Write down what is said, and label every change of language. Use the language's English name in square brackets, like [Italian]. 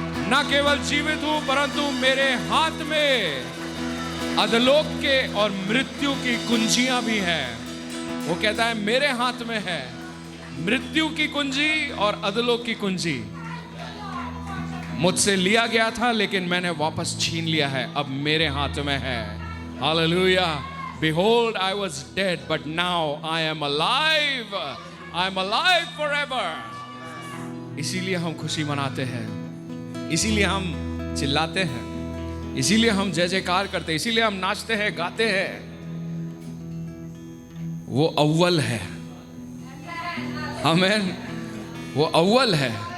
[Hindi] न केवल जीवित हूं परंतु मेरे हाथ में अधलोक के और मृत्यु की कुंजियां भी हैं। वो कहता है मेरे हाथ में है मृत्यु की कुंजी और अधलोक की कुंजी। मुझसे लिया गया था लेकिन मैंने वापस छीन लिया है, अब मेरे हाथ में है। Hallelujah. [English] Behold, I was dead, but now I am alive. I am alive forever. [Hindi] इसीलिए हम खुशी मनाते हैं, इसीलिए हम चिल्लाते हैं, इसीलिए हम जय जयकार करते हैं, इसीलिए हम नाचते हैं, गाते हैं। वो अव्वल है, आमीन, वो अव्वल है।